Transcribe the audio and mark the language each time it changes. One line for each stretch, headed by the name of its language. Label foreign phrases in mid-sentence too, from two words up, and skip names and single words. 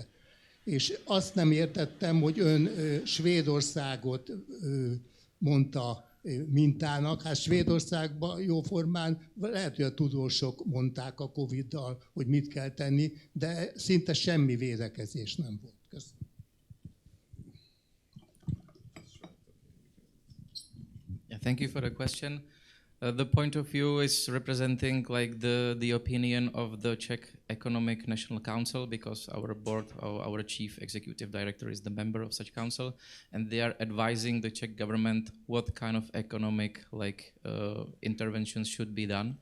Hungarian: És azt nem értettem, hogy ön Svédországot mondta mintának. Hát Svédországban jóformán lehet, hogy a tudósok mondták a Covid-dal, hogy mit kell tenni, de szinte semmi védekezés nem volt. Köszönöm.
English: Yeah, thank you for the question. The point of view is representing like the opinion of the Czech Economic National Council, because our board, our chief executive director is the member of such council, and they are advising the Czech government what kind of economic interventions should be done.